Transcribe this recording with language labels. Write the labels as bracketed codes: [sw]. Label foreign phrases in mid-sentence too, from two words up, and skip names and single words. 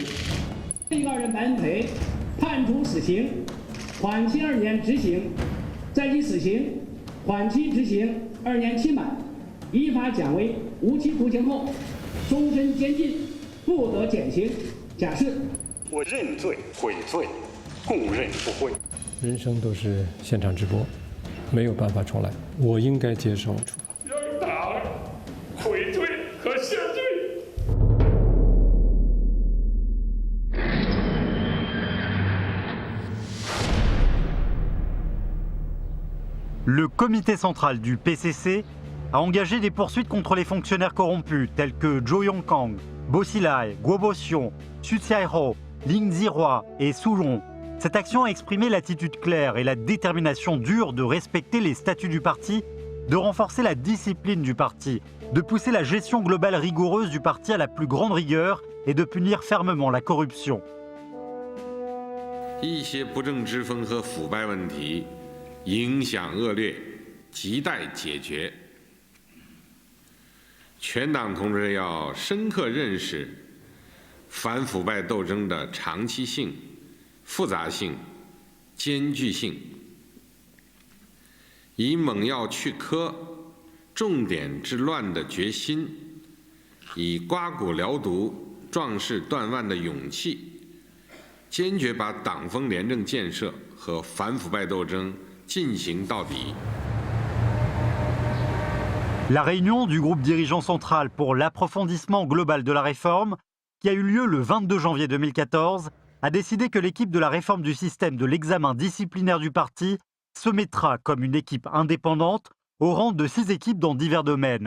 [zh] 被告人白恩培判处死刑，缓期2年执行，在其死刑缓期执行2年期满，依法减为无期徒刑后，终身监禁，不得减刑。假释。我认罪悔罪，供认不讳。人生都是现场直播，没有办法重来，我应该接受处罚。要与党悔罪和谢罪。 [fr] Le comité central du PCC a engagé des poursuites contre les fonctionnaires corrompus tels que Zhou Yongkang, Bo Xilai, Guo Boxiong, Xu Xiaihou, Ling Zirhua et Su Rong. Cette action a exprimé l'attitude claire et la détermination dure de respecter les statuts du parti, de renforcer la discipline du parti, de pousser la gestion globale rigoureuse du parti à la plus grande rigueur et de punir fermement la corruption. [zh] 一些不正之风和腐败问题影响恶劣，亟待解决。全党同志要深刻认识反腐败斗争的长期性、复杂性、艰巨性，以猛药去疴、重点治乱的决心，以刮骨疗毒、壮士断腕的勇气，坚决把党风廉政建设和反腐败斗争进行到底。 [fr] La réunion du groupe dirigeant central pour l'approfondissement global de la réforme, qui a eu lieu le 22 janvier 2014, a décidé que l'équipe de la réforme du système de l'examen disciplinaire du parti se mettra comme une équipe indépendante au rang de 6 équipes dans divers domaines.